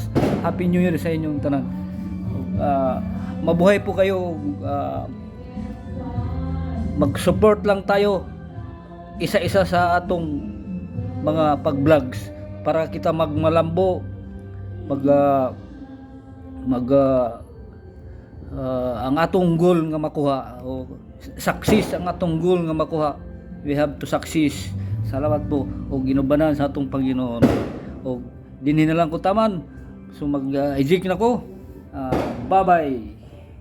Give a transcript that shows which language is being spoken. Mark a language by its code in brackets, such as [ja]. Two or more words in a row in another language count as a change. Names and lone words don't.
[en] Happy New Year [ceb] sa inyong tanan. [tl] Mabuhay po kayo. Mag-support lang tayo isa-isa [ceb] sa atong mga pag-vlogs para kita magmalambo, ang atong goal nga makuha, o success ang atong goal nga makuha. [en] We have to success. [ceb] Salamat po o ginubanan sa atong Panginoon. O dinhi na lang ko taman. So mag-eject na ko. [en] Bye bye.